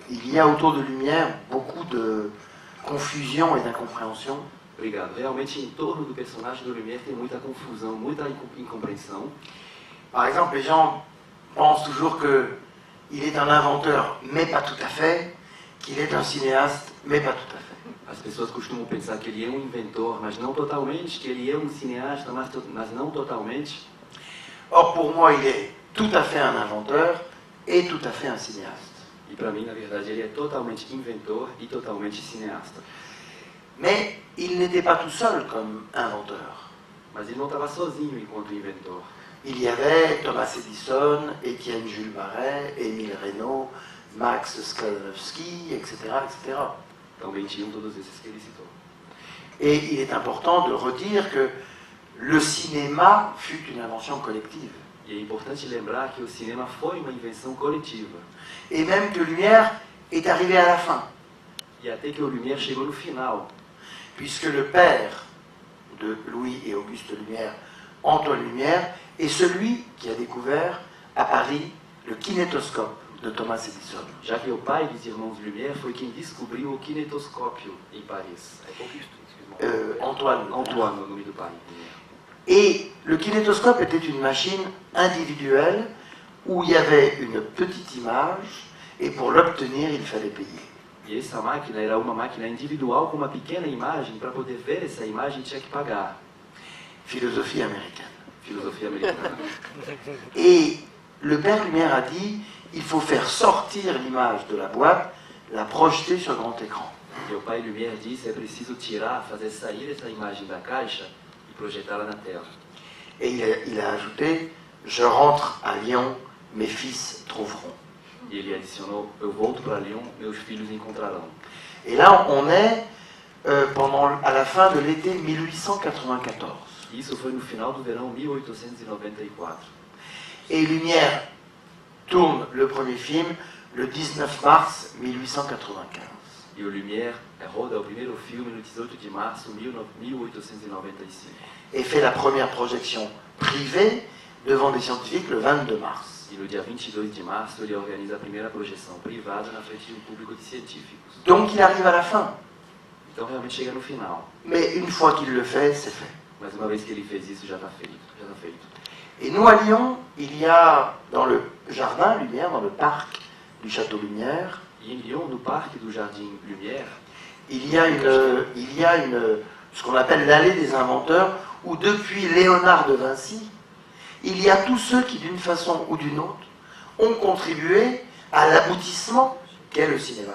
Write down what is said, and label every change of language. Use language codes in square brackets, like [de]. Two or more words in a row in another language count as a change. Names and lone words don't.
[fr] il y a autour de Lumière beaucoup de confusion et d'incompréhension. [pt] Obrigado. Realmente, em torno do personagem do Lumière, tem muita confusão, muita incompreensão. [fr] Par exemple, les gens pensent toujours qu'il est un inventeur, mais pas tout à fait, qu'il est un cinéaste, mais pas tout à fait. [pt] As pessoas costumam pensar que ele é inventor, mas não totalmente, que ele é cineasta, mas não totalmente. [fr] Or, pour moi, il est tout à fait un inventeur et tout à fait un cinéaste. [pt] E para mim, na verdade, ele é totalmente inventor e totalmente cineasta. [fr] Mais il n'était pas tout seul comme inventeur. [pt] Mas ele não estava sozinho enquanto inventor. [fr] Il y avait Thomas Edison, Étienne Jules Barret, Émile Reynaud, Max Sklodowski, etc., etc. [pt] Também tinham todos esses que ele citou. [fr] Et il est important de redire que le cinéma fut une invention collective. [pt] E é importante lembrar que o cinema foi uma invenção coletiva. [fr] Et même que Lumière est arrivé à la fin. [pt] E até que o Lumière chegou no final. [fr] Puisque le père de Louis et Auguste Lumière, Antoine Lumière, est celui qui a découvert à Paris le kinétoscope de Thomas Edison. [pt] Já que o pai dos irmãos Lumière foi quem descobriu o kinetoscópio em Paris. Antoine. Antoine, o nome do pai. [fr] Et le kinétoscope était une machine individuelle où il y avait une petite image et pour l'obtenir, il fallait payer. [pt] E essa máquina era uma máquina individual com uma pequena imagem. Para poder ver essa imagem tinha que pagar. [fr] Philosophie américaine. [pt] Filosofia americana. [fr] Et le père Lumière a dit, il faut faire sortir l'image de la boîte, la projeter sur grand écran. [pt] E o pai Lumière disse, é preciso tirar, fazer sair essa imagem da caixa e projetá-la na tela. [fr] Et il a ajouté, je rentre à Lyon, mes fils trouveront. [pt] E ele adicionou, eu volto para Lyon, meus filhos encontrarão. [fr] Et là, on est à la fin de l'été 1894. [pt] Isso foi no final do verão 1894. [fr] Et Lumière tourne le premier film le 19 mars 1895. [pt] E o Lumière roda o primeiro filme no 18 de março de 1895. [fr] Et fait la première projection privée devant des scientifiques le 22 mars. [pt] E no dia 22 de março ele organiza a primeira projeção privada na frente de público de científicos. [fr] Donc il arrive à la fin. [pt] Então realmente chega no final. [fr] Mais une fois qu'il le fait, c'est fait. [pt] Mas uma vez que ele fez isso, já está feito. Já está feito. [fr] Et nous, à Lyon, il y a dans le jardin Lumière, dans le parc du Château Lumière, [pt] E em Lyon, no parque do Jardim Lumière, [fr] il y a ce qu'on appelle l'allée des inventeurs, où depuis Léonard de Vinci, il y a tous ceux qui, d'une façon ou d'une autre, ont contribué à l'aboutissement qu'est le cinéma.